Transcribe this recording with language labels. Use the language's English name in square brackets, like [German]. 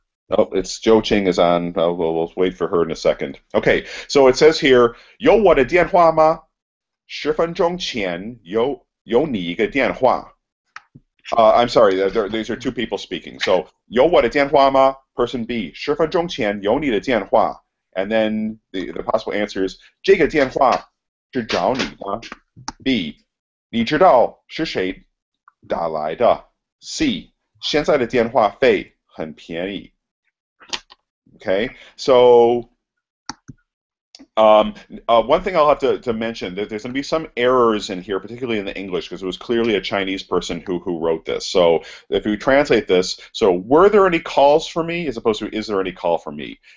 [English] Oh, it's Joe Ching is on. We'll wait for her in a second. Okay, so it says here, [Chinese] 有我的电话吗？ 10分钟前有你一个电话。 [English] I'm sorry, these are two people speaking. [Chinese] So 有我的电话吗? [English] Person B, [Chinese] 10分钟前有你的电话. [English] And then the possible answers, [Chinese] 这个电话是找你的。 B, 你知道是谁打来的？ C, 现在的电话费很便宜。 [English] Okay, so one thing I'll have to mention, that there's going to be some errors in here, particularly in the English, because it was clearly a Chinese person who wrote this. So if we translate this, so were there any calls for me, as opposed to is there any call for me?